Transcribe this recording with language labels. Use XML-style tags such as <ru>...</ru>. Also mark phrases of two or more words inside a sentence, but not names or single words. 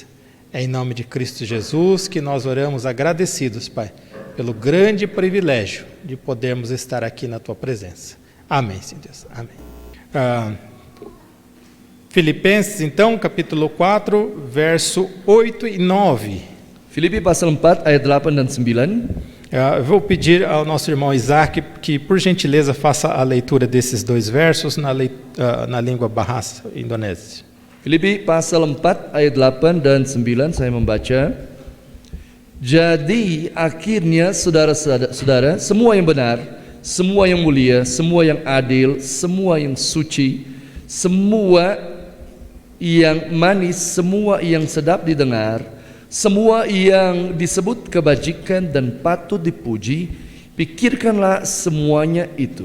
<pt>É em nome de Cristo Jesus que nós oramos agradecidos, Pai, pelo grande privilégio de podermos estar aqui na Tua presença. Amém, Senhor Deus. Amém. Filipenses, então, capítulo 4, verso 8 e 9.</pt> <id>Filipi pasal 4 ayat 8 dan 9.</id> <pt>Eu vou pedir ao nosso irmão Isaac que, por gentileza, faça a leitura desses dois versos na língua Bahasa Indonésia.</pt> <id>Filipi pasal 4 ayat 8 dan 9 saya membaca. Jadi akhirnya saudara-saudara, semua yang benar, semua yang mulia, semua yang adil, semua yang suci, semua yang manis, semua yang sedap didengar, semua yang disebut kebajikan dan patut dipuji, pikirkanlah semuanya itu.</id>